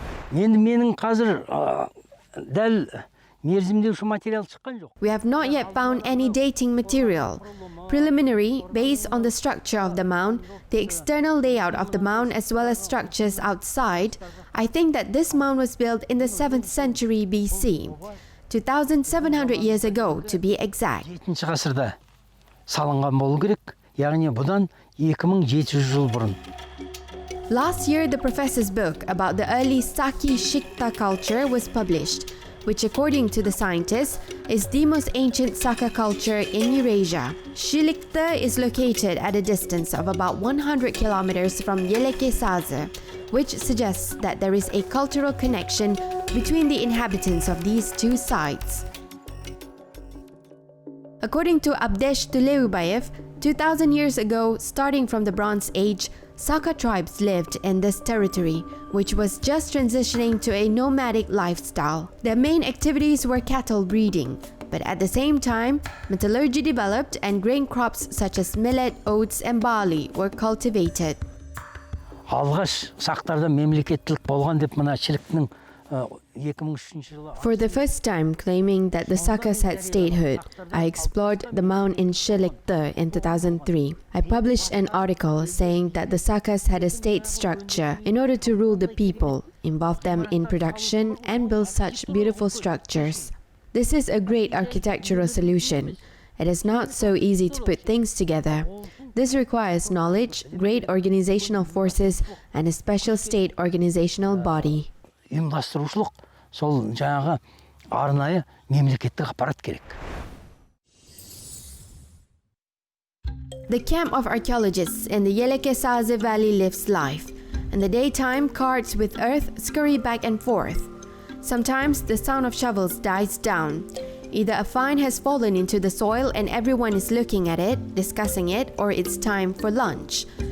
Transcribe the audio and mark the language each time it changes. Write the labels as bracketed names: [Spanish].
[Kazakh] Менің қазір дәл мерзімдеуші материал шыққан жоқ. [English] We have not yet found any dating material. Preliminary, based on the structure of the mound, the external layout of the mound as well as structures outside, I think that this mound was built in the 7th century BC, 2,700 years ago to be exact. [Kazakh] 7-ші ғасырда салынған болу керек, яғни бұдан 2700 жыл бұрын. [English] Last year, the professor's book about the early Saki Shikta culture was published, which according to the scientists is the most ancient Saka culture in Eurasia. Shilikta is located at a distance of about 100 kilometers from Eleke Sazy, which suggests that there is a cultural connection between the inhabitants of these two sites. According to Abdesh Tuleubayev, 2,000 years ago, starting from the Bronze Age, Saka tribes lived in this territory, which was just transitioning to a nomadic lifestyle. Their main activities were cattle breeding, but at the same time, metallurgy developed and grain crops such as millet, oats, and barley were cultivated. [Kazakh] Алғаш сақтарда мемлекеттілік болған деп мына шіліктің 2003 жылы. [English] For the first time claiming that the Sakas had statehood, I explored the mound in Shilikta in 2003. I published an article saying that the Sakas had a state structure in order to rule the people, involve them in production, and build such beautiful structures. This is a great architectural solution. It is not so easy to put things together. This requires knowledge, great organizational forces, and a special state organizational body. [Kazakh] Ұйымдастырушылық сол жаңағы арнайы мемлекеттік аппарат керек. [English] The camp of archaeologists in the Eleke Sazy Valley lives life. In the daytime, carts with earth scurry back and forth. Sometimes the sound of shovels dies down. Either a find has fallen into the soil and everyone is looking at it, discussing it, or it's time for lunch.